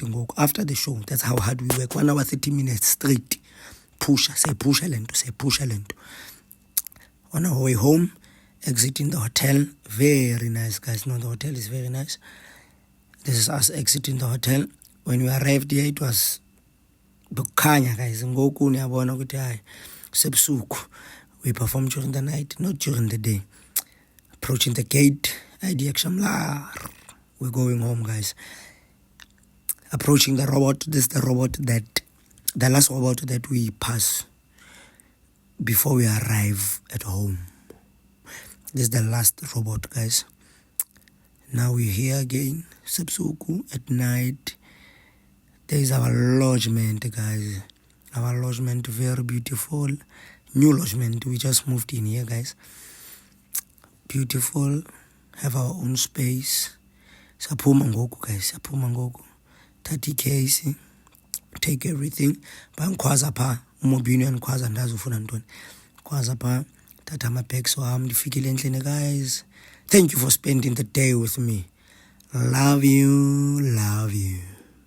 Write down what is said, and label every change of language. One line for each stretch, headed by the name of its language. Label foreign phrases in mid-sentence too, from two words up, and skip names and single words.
English: After the show. That's how hard we work. 1 hour 30 minutes straight. Push a lento. On our way home, exiting the hotel. Very nice, guys. No, the hotel is very nice. This is us exiting the hotel. When we arrived here, it was bukhanya, guys.
Xhosa: Ngoku niyabona ukuthi hayi sebusuku.
English: We performed during the night, not during the day. Approaching the gate, ID Shamlar. We're going home, guys. Approaching the robot. This is the robot that the last robot that we pass before we arrive at home. This is the last robot, guys. Now we're here again, Sebusuku, at night. There is our lodgement, guys. Our lodgement, very beautiful. New lodgement, we just moved in here, guys. Beautiful, have our own space.
Xhosa: Saphuma ngoku, guys, saphuma ngoku.
English: 30K, take everything.
Xhosa: Bangikhwaza pha umobini yangikhwaza ndazi ufuna ntoni. Khwaza pha thatha ama bags wami ndifikile endlini,
English: guys. Thank you for spending the day with me. Love you.